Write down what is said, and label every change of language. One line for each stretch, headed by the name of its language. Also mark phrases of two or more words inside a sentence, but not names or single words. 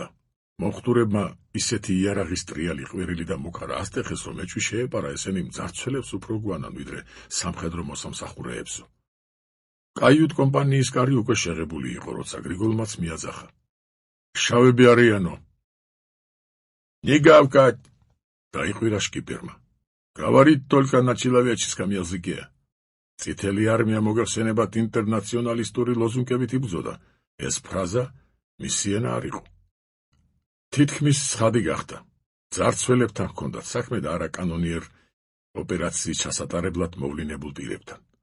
Georgian: მომხდურებმა ისეთი იარაღის ტრიალი ყვირილი და მუქარა ასტეხეს, რომ ეჭვი შეეპარა ესენი მძარცველებს უფრო გვანან, ვიდრე სამხედრო მოსამსახურეებსო. კაიუტ კომპანიის კარი უკვე შეღებული იყო, როცა გრიგოლმაც მიაძახა. შავები არიანო. ნიგავკად, დაიყვირა შკიპერმა.
Russian: Говорит только на человеческом языке.
Georgian: წითელი არმია მოგეხსენებათ ინტერნაციონალისტური ლოზუნგებით იბრძოდა. ეს ფრაზა მისი ენა არ იყო. თითქმის ცხადი გახდა. ძარცველებთან ჰქონდათ საქმე და არა კანონიერ ოპერაციის ჩასატარებლად მოვლინებულ პირებთან.